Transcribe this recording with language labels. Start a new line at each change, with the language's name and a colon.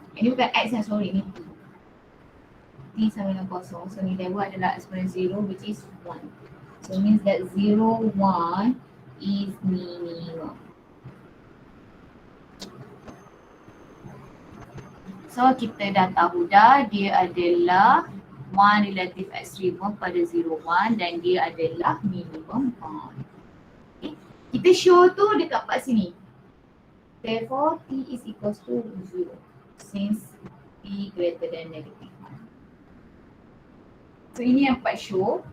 Malay: Ini bukan x yang sorry, ni T. T sama dengan kosong. So nilai y adalah eksponen 0 which is 1.
English: So means that 0, 1 is minimum.
Malay: So kita dah tahu dah dia adalah 1 relative extremum pada 0, 1 dan dia adalah minimum point.
English: Okay. Kita show tu dekat part sini. Therefore T is equals to 0 since T greater than negative 1. So ini yang part show.